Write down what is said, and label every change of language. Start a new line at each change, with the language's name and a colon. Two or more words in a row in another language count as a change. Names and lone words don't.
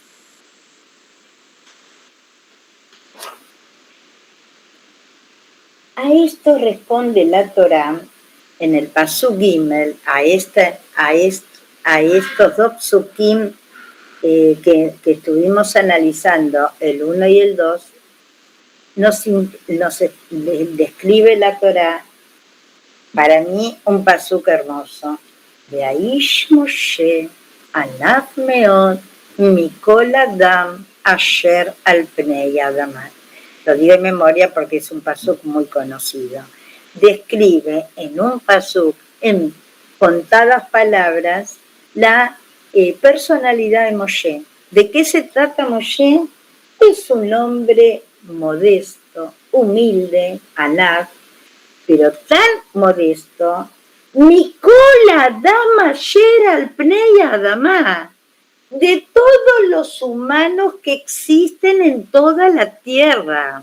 Spanish: A esto responde la Torá en el
Hebrew: פסוק גימל,
Spanish: a estos dos psukim que estuvimos analizando, el 1 y el 2, nos describe la Torá, para mí, un pasuk hermoso.
Hebrew: דה איש משה ענף מאד מכל אדם אשר על פני אדמה.
Spanish: Lo digo en memoria porque es un pasuk muy conocido. Describe en un pasuk, en contadas palabras, la personalidad de Moshe. ¿De qué se trata Moshe? Es un hombre modesto, humilde, Anaf, pero tan modesto,
Hebrew: מכל אדם אשר על פני אדמה,
Spanish: de todos los humanos que existen en toda la tierra.